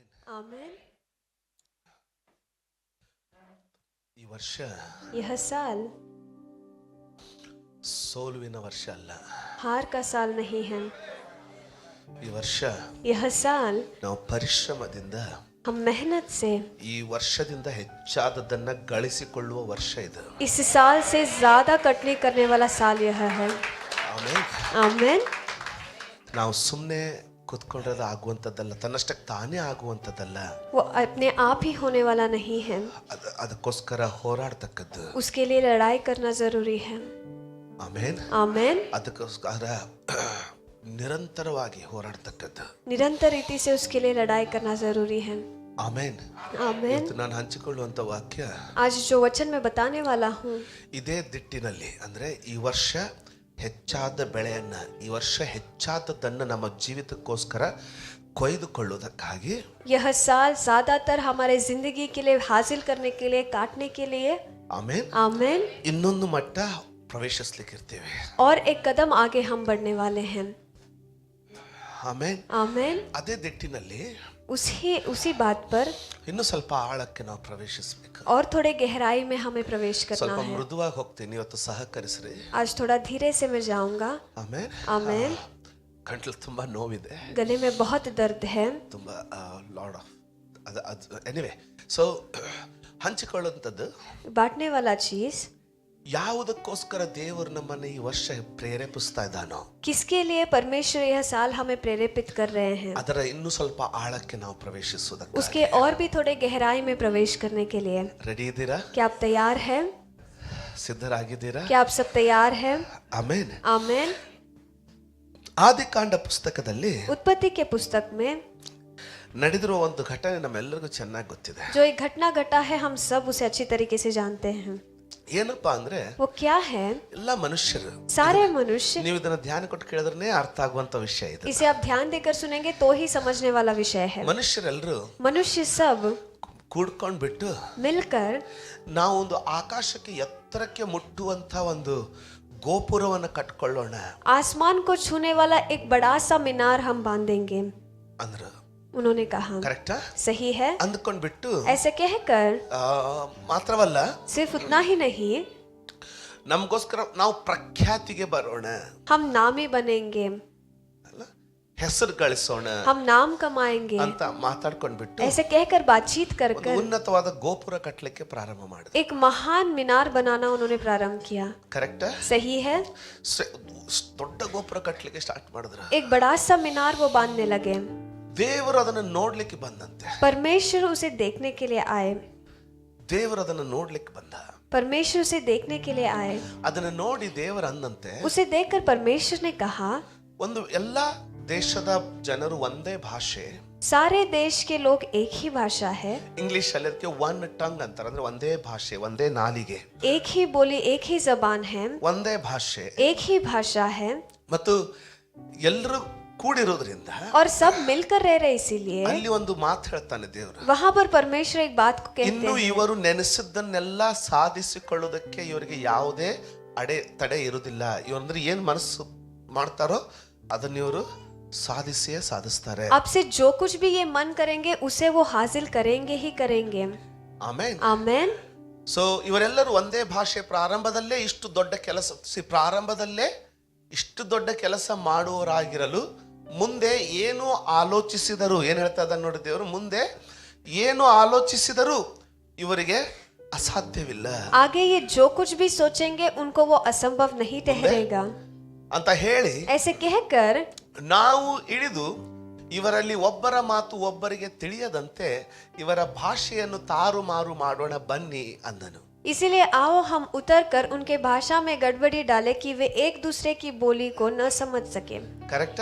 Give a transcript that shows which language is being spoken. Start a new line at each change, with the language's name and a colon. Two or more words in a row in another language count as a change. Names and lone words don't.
Hindi: आमेन।
Kannada: ಈ ವರ್ಷ
Hindi: यह साल
Kannada: ಸೋಲುವಿನ ವರ್ಷ ಅಲ್ಲ.
Hindi: हार का साल नहीं है।
Kannada: ಈ ವರ್ಷ
Hindi: यह साल
Kannada: ನಾವು ಪರಿಶ್ರಮದಿಂದ
Hindi: हम मेहनत से
Kannada: ಈ ವರ್ಷದಿಂದ ಹೆಚ್ಚಾದದನ್ನ ಗಳಿಸಿಕೊಳ್ಳುವ ವರ್ಷ ಇದು.
Hindi: इस साल से ज्यादा कटनी करने वाला साल यह है।
Kannada: ಆಮೆನ್.
Hindi: आमेन।
Kannada: ನಾವು ಸುಮ್ಮನೆ ಕೂತ್ಕೊಂಡ್ರೆ ಆಗುವಂಥದ್ದಲ್ಲ, ತನ್ನಷ್ಟಕ್ಕೆ ತಾನೇ ಆಗುವಂಥದ್ದಲ್ಲ.
Hindi: वो अपने आप ही होने वाला नहीं है,
Kannada: ಅದಕ್ಕೋಸ್ಕರ ಹೋರಾಡ್ತಕ್ಕದ್ದು.
Hindi: उसके लिए लड़ाई करना जरूरी है।
Kannada: ಆಮೇನ್.
Hindi: आमेन।
Kannada: ಅದಕ್ಕೋಸ್ಕರ ನಿರಂತರವಾಗಿ ಹೋರಾಡ್ತಕ್ಕದ್ದು.
Hindi: निरंतर रीति से उसके लिए लड़ाई करना जरूरी है।
Kannada: ಆಮೇನ್.
Hindi: आमेन।
Kannada: ನಾನು ಹಂಚಿಕೊಳ್ಳುವಂತ ವಾಕ್ಯ
Hindi: आज जो वचन मैं बताने वाला हूँ
Kannada: ಇದೇ ದಿಟ್ಟಿನಲ್ಲಿ, ಅಂದ್ರೆ ಈ ವರ್ಷ ಹೆಚ್ಚಾದ ಬೆಳೆಯನ್ನ, ಈ ವರ್ಷ ಹೆಚ್ಚಾದದನ್ನ ನಮ್ಮ ಜೀವಿತಕ್ಕೋಸ್ಕರ ಕೊಯ್ದುಕೊಳ್ಳುವುದಕ್ಕಾಗಿ,
Hindi: यह साल ज्यादातर हमारे जिंदगी के लिए हासिल करने के लिए, काटने के लिए,
Kannada: ಆಮೇನ್,
Hindi: आमेन,
Kannada: ಇನ್ನೊಂದು ಮಟ್ಟ ಪ್ರವೇಶಿಸ್ಲಿಕ್ಕಿರ್ತೇವೆ.
Hindi: और एक कदम आगे हम बढ़ने वाले हैं।
Kannada: ಆಮೇನ್.
Hindi: आमेन।
Kannada: ಅದೇ ದಿಟ್ಟಿನಲ್ಲಿ
Hindi: उसी बात पर
Kannada: ಇನ್ನು ಸ್ವಲ್ಪ ಆಳಕ್ಕೆ ನಾವು ಪ್ರವೇಶಿಸಬೇಕು.
Hindi: और थोड़े गहराई में हमें प्रवेश करना
Kannada: ಸ್ವಲ್ಪ
Hindi: है।
Kannada: ಮೃದುವಾಗಿ ಹೋಗ್ತೀನಿ ಇವತ್ತು, ಸಹಕರಿಸ್ರಿ.
Hindi: आज थोड़ा धीरे से मैं जाऊंगा।
Kannada: ಆಮೇನ್.
Hindi: आमेन।
Kannada: ಗಂಟಲು ತುಂಬಾ ನೋವಿದೆ,
Hindi: गले में बहुत दर्द है।
Kannada: ತುಂಬಾ
English: Lord of anyway.
Kannada: ಸೊ ಹಂಚಿಕೊಳ್ಳುವಂಥದ್ದು
Hindi: बांटने वाला चीज,
Kannada: ಯಾವುದಕ್ಕೋಸ್ಕರ ದೇವರು ನಮ್ಮನ್ನು ಈ ವರ್ಷ ಪ್ರೇರೇಪಿಸ್ತಾ ಇದ್ದಾನೋ,
Hindi: किसके लिए परमेश्वर यह साल हमें प्रेरित कर रहे हैं,
Kannada: ಅದರ ಇನ್ನೂ ಸ್ವಲ್ಪ ಆಳಕ್ಕೆ ನಾವು ಪ್ರವೇಶಿಸುವುದಕ್ಕೆ
Hindi: उसके और भी थोड़े गहराई में प्रवेश करने के लिए।
Kannada: ರೆಡಿ ಇದ್ದೀರಾ?
Hindi: क्या आप तैयार हैं?
Kannada: ಸಿದ್ಧರಾಗಿದ್ದೀರಾ?
Hindi: क्या आप सब तैयार हैं?
Kannada: ಆಮೇನ್.
Hindi: आमेन।
Kannada: ಆದಿಕಾಂಡ ಪುಸ್ತಕದಲ್ಲಿ
Hindi: उत्पत्ति के पुस्तक में
Kannada: ನಡೆದಿರುವ ಒಂದು ಘಟನೆ ನಮ್ಮೆಲ್ಲರಿಗೂ ಚೆನ್ನಾಗಿ ಗೊತ್ತಿದೆ.
Hindi: जो एक घटना घटा है, हम सब उसे अच्छी तरीके से जानते हैं।
Kannada: ಏನಪ್ಪಾ ಅಂದ್ರೆ,
Hindi: वो क्या है?
Kannada: ಎಲ್ಲ ಮನುಷ್ಯರು,
Hindi: सारे मनुष्य,
Kannada: ನೀವು ಇದನ್ನ ಧ್ಯಾನ ಕೊಟ್ಟು ಕೇಳಿದ್ರೆ ಅರ್ಥ ಆಗುವಂತ ವಿಷಯ ಇದು.
Hindi: इसे आप ध्यान देकर सुनेंगे तो ही समझने वाला विषय है।
Kannada: ಮನುಷ್ಯರೆಲ್ಲರೂ
Hindi: मनुष्य सब
Kannada: ಕೂಡ್ಕೊಂಡ್ಬಿಟ್ಟು
Hindi: मिलकर
Kannada: ನಾವು ಒಂದು ಆಕಾಶಕ್ಕೆ ಎತ್ತರಕ್ಕೆ ಮುಟ್ಟುವಂತ ಒಂದು ಗೋಪುರವನ್ನು ಕಟ್ಕೊಳ್ಳೋಣ
Hindi: आसमान को छूने वाला एक बड़ा सा मीनार हम बांधेंगे,
Kannada: ಅಂದ್ರು.
Hindi: उन्होंने कहा।
Kannada: ಕರೆಕ್ಟಾ?
Hindi: सही है।
Kannada: ಅಂದ್ಕೊಂಡ್ಬಿಟ್ಟು
Hindi: ऐसे कहकर
Kannada: ಮಾತ್ರವಲ್ಲ,
Hindi: सिर्फ उतना ही नहीं,
Kannada: ನಮಗೋಸ್ಕರ ನಾವು ಪ್ರಖ್ಯಾತಿಗೆ ಬರೋಣ,
Hindi: हम नामी बनेंगे,
Kannada: ಅಲ್ಲ, ಹೆಸರು ಗಳಿಸೋಣ
Hindi: हम नाम कमाएंगे,
Kannada: ಅಂತ ಮಾತಾಡ್ಕೊಂಡ್ಬಿಟ್ಟು
Hindi: ऐसे कहकर बातचीत कर
Kannada: ಒಂದು
Hindi: कर
Kannada: ಉನ್ನತವಾದ ಗೋಪುರ ಕಟ್ಟಲಿಕ್ಕೆ ಪ್ರಾರಂಭ ಮಾಡಿದ್ರು.
Hindi: एक महान मीनार बनाना उन्होंने प्रारंभ किया।
Kannada: ಕರೆಕ್ಟಾ?
Hindi: सही है।
Kannada: ದೊಡ್ಡ ಗೋಪುರ ಕಟ್ಟಲಿಕ್ಕೆ ಸ್ಟಾರ್ಟ್ ಮಾಡಿದ್ರು.
Hindi: एक बड़ा सा मीनार वो बांधने लगे।
Kannada: ದೇವರು ಅದನ್ನ ನೋಡ್ಲಿಕ್ಕೆ ಬಂದಂತೆ.
Hindi: परमेश्वर उसे देखने के लिए आए।
Kannada: ದೇವರು ಅದನ್ನ ನೋಡ್ಲಿಕ್ಕೆ ಬಂದ.
Hindi: परमेश्वर उसे देखने के लिए आए।
Kannada: ಅದನ್ನ ನೋಡಿ ದೇವರು ಅಂದಂತೆ,
Hindi: उसे देखकर परमेश्वर ने कहा,
Kannada: ಒಂದು ಎಲ್ಲಾ ದೇಶದ ಜನರು ಒಂದೇ ಭಾಷೆ,
Hindi: सारे देश के लोग एक ही भाषा है,
Kannada: ಇಂಗ್ಲಿಷ್ ಅಲ್ಲಿ ಅದಕ್ಕೆ
English: one tongue
Kannada: ಅಂತಾರೆ, ಅಂದ್ರೆ ಒಂದೇ ಭಾಷೆ, ಒಂದೇ ನಾಲಿಗೆ,
Hindi: एक ही बोली, एक ही जबान है,
Kannada: ಒಂದೇ ಭಾಷೆ,
Hindi: एक ही भाषा है,
Kannada: ಮತ್ತು ಎಲ್ಲರೂ ಕೂಡಿರೋದ್ರಿಂದ
Hindi: और सब मिलकर रह रहे, इसीलिए
Kannada: ಅಲ್ಲಿ ಒಂದು ಮಾತು ಹೇಳ್ತಾನೆ ದೇವರು.
Hindi: वहां पर परमेश्वर एक बात को कहते
Kannada: ಇನ್ನು
Hindi: हैं,
Kannada: ಇವರು ನೆನೆಸಿದ್ದನ್ನೆಲ್ಲ ಸಾಧಿಸಿಕೊಳ್ಳುವುದಕ್ಕೆ ಇವರಿಗೆ ಯಾವುದೇ ತಡೆ ಇರುವುದಿಲ್ಲ. ಇವಂದ್ರೆ ಏನ್ ಮನಸ್ಸು ಮಾಡ್ತಾರೋ ಅದನ್ನ ಇವರು ಸಾಧಿಸ್ತಾರೆ.
Hindi: आपसे जो कुछ भी ये मन करेंगे उसे वो हासिल करेंगे ही करेंगे।
Kannada: ಆಮೇನ್.
Hindi: आमेन।
Kannada: ಸೊ ಇವರೆಲ್ಲರೂ ಒಂದೇ ಭಾಷೆ, ಪ್ರಾರಂಭದಲ್ಲೇ ಇಷ್ಟು ದೊಡ್ಡ ಕೆಲಸ ಮಾಡುವವರಾಗಿರಲು ಮುಂದೆ ಏನು ಆಲೋಚಿಸಿದರು, ಏನ್ ಹೇಳ್ತಾ ಇದ್ದಾನೆ ನೋಡಿ ದೇವರು, ಮುಂದೆ ಏನು ಆಲೋಚಿಸಿದರು ಇವರಿಗೆ ಅಸಾಧ್ಯವಿಲ್ಲ.
Hindi: आगे ये जो कुछ भी सोचेंगे उनको वो असंभव नहीं ठहरेगा
Kannada: ಅಂತ ಹೇಳಿ,
Hindi: ऐसे कहकर
Kannada: ನಾವು ಇಳಿದು ಇವರಲ್ಲಿ ಒಬ್ಬರ ಮಾತು ಒಬ್ಬರಿಗೆ ತಿಳಿಯದಂತೆ ಇವರ ಭಾಷೆಯನ್ನು ತಾರುಮಾರು ಮಾಡೋಣ ಬನ್ನಿ ಅಂದನು.
Hindi: इसीलिए आओ हम उतर कर उनके भाषा में गड़बड़ी डाले कि वे एक दूसरे की बोली को न समझ सके।
Kannada: ಕರೆಕ್ಟಾ?